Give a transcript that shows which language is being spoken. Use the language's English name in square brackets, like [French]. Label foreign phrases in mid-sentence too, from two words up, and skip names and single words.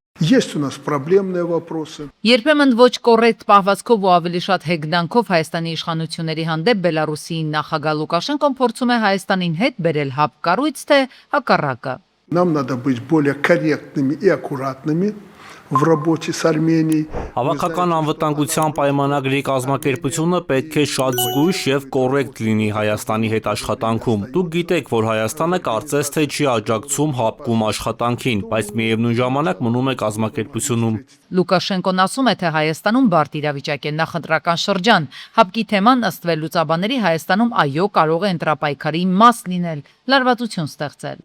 [Russian] Есть у нас проблемные вопросы. [Armenian] Երբեմն ոչ կոռեկտ պահվածքով ու ավելի շատ հեգնանքով Հայաստանի իշխանությունների հանդեպ Բելարուսի նախագահ Լուկաշենկոն փորձում է Հայաստանին հետ բերել հապ կառույց, թե հակառակը։ [Russian] Нам надо быть более корректными и аккуратными в работе с Арменией. [Armenian] Հավաքական անվտանգության պայմանագրի կազմակերպությունը պետք է շատ զգույշ եւ կոռեկտ լինի Հայաստանի հետ աշխատանքում։ Դուք գիտեք, որ Հայաստանը կարծես թե չի աջակցում հապկում աշխատանքին, բայց միևնույն ժամանակ մնում է կազմակերպությունում։ Լուկաշենկոն ասում է, թե Հայաստանում բարդ իրավիճակ է նախընտրական շրջան։ Հապկի թեման ըստ վերլուծաբանների Հայաստանում այո կարող է ընտրապայքարի մաս լինել, լարվածություն ստեղծել։